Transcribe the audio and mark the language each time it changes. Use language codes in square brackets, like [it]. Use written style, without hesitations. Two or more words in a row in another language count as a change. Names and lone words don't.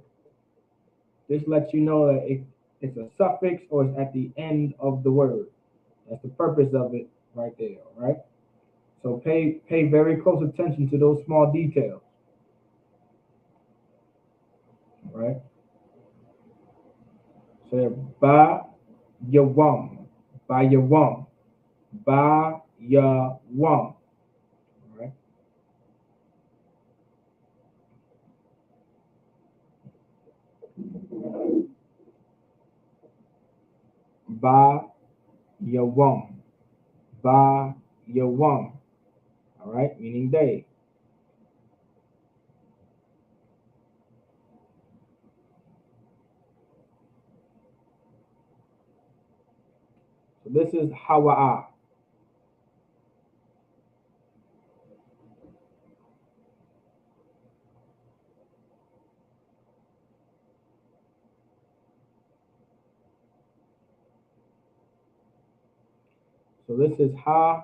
[en] This lets you know that it's a suffix or it's at the end of the word. That's the purpose of it right there, all right? So pay very close attention to those small details, all right? [ar] So ب يوم، ب يوم، ب يوم, [en] all right? [ar] ب يوم، ب يوم, [en] all right? Meaning day. So this is hawa'a. So this is ha.